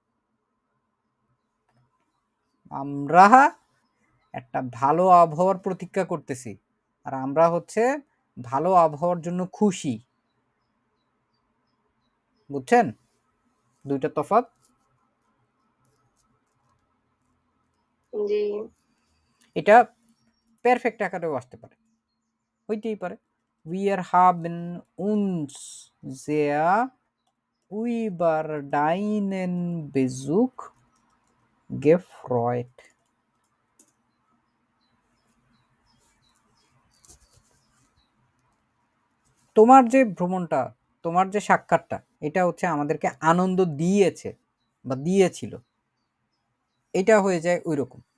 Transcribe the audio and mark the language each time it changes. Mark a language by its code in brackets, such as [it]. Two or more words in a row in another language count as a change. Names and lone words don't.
[bn] আমরা একটা ভালো আবহাওয়ার প্রতীক্ষা করতেছি, আর আমরা হচ্ছে ভালো আবহাওয়ার জন্য খুশি। বুঝছেন দুইটা তফাৎ? জি। এটা পারফেক্ট আকারেও আসতে পারে, হইতেই পারে। [de] Wir haben uns sehr über deinen Besuch gefreut. [bn] তোমার যে ভ্রমণটা, তোমার যে সাক্ষাৎটা, এটা হচ্ছে আমাদেরকে আনন্দ দিয়েছে বা দিয়েছিল, এটা হয়ে যায় ওই রকম।